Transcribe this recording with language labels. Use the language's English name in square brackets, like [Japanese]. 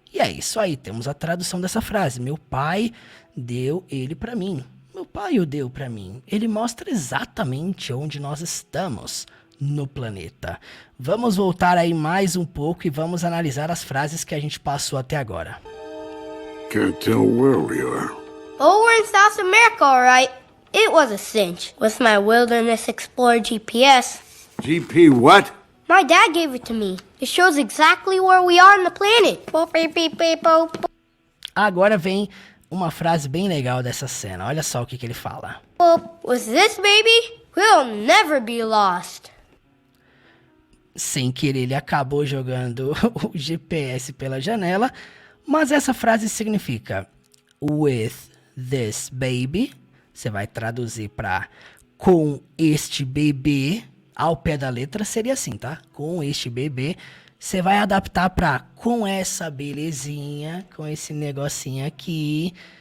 [Portuguese] E é isso aí, temos a tradução dessa frase. Meu pai deu ele para mim. Meu pai o deu para mim. Ele mostra exatamente onde nós estamos no planeta. Vamos voltar aí mais um pouco e vamos analisar as frases que a gente passou até agora. [English] Can't tell where we are. Oh, we're in South America, all right. It was a cinch. With my Wilderness Explorer GPS, GP what? my dad gave it to me. It shows exactly where we are on the planet. Boop, beep, beep, beep, boop. [Portuguese] Agora vem uma frase bem legal dessa cena. Olha só o que ele fala. Boop. [English] With this baby, we'll never be lost. [Portuguese] Sem querer, ele acabou jogando o GPS pela janela, mas essa frase significa [English] with this baby. [Portuguese] Você vai traduzir para com este bebê. Ao pé da letra seria assim, tá? Com este bebê. Você vai adaptar para com essa belezinha, com esse negocinho aqui.